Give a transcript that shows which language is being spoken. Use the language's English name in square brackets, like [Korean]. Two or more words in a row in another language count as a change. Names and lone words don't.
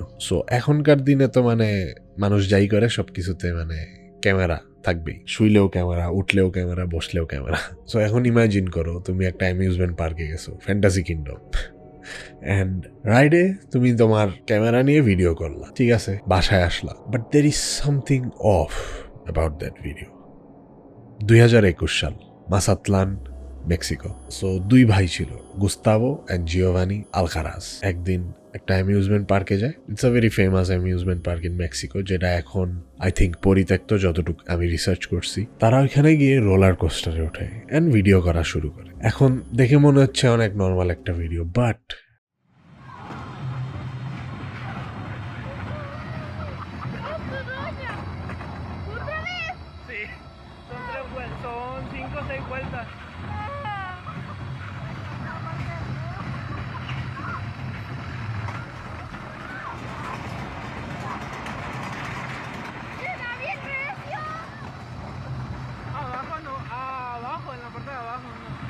[Bangla] সো এখনকার দিনে তো মানে মানুষ যাই করে সবকিছুতে মানে ক্যামেরা থাকবেই, শুইলেও ক্যামেরা, উঠলেও ক্যামেরা, বসলেও ক্যামেরা। সো এখন ইমাজিন করো তুমি একটা [English] amusement park [Bangla] গেছো, ফ্যান্টাসি কিংডম, অ্যান্ড রাইডে তুমি তোমার ক্যামেরা নিয়ে ভিডিও করলা, ঠিক আছে, বাসায় আসলা, [English] But there is something off about that video. [Bangla] 2021 সাল, মাসাতলান, মেক্সিকো। সো দুই ভাই ছিল, গুস্তাভো অ্যান্ড জিওভানি আলকারাজ। একদিন একটা [English] amusement park [Bangla] যায়। [English] It's a very famous amusement park in Mexico, [Bangla] যেটা এখন [English] I think [Bangla] পরিত্যক্ত, যতটুকু আমি রিসার্চ করছি। তারা ওইখানে গিয়ে [English] roller coaster [Bangla] ওঠে অ্যান্ড ভিডিও করা শুরু করে। এখন দেখে মনে হচ্ছে অনেক নর্মাল একটা ভিডিও, বাট [Spanish] Sí, son 5 o 6 vueltas. Abajo no, abajo, en la parte de abajo no.